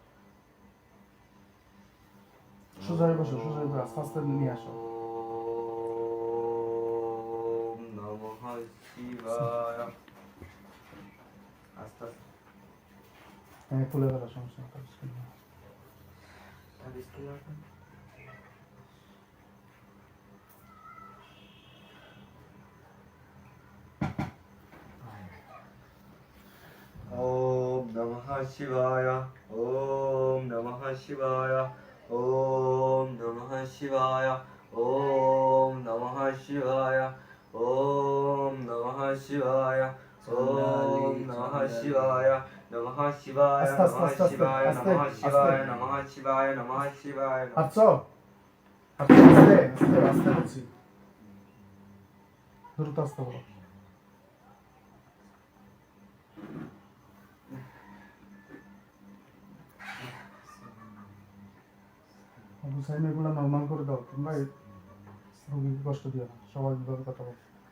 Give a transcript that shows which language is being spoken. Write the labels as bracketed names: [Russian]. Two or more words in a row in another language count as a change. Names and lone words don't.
[Bangla] সোজা হয়ে বসো, সোজা হয়ে বসো, আস্তে আস্তে নিয়ে আসো। [Sanskrit] ওম নমঃ শিবায়। [Bangla] আস্তে আস্তে হ্যাঁ খুলে ফেলা সমস্যা নেই, তাবিজ খুলে ফেলো। তাবিজ কি লাগাবেন? [Sanskrit] ओम नमः शिवाय ओम नमः शिवाय ओम नमः शिवाय ओम नमः शिवाय ओम नमः शिवाय ओम नमः शिवाय नमः शिवाय नमः शिवाय नमः शिवाय नमः शिवाय नमः शिवाय [Bangla] আচ্ছা আস্তে আস্তে আস্তে বলছি, দ্রুত আস্তে বলো। হুসাইন এগুলো নর্মাল করে দাও, তোমরা রোগীকে কষ্ট দিও না, স্বাভাবিকভাবে কথা বলো।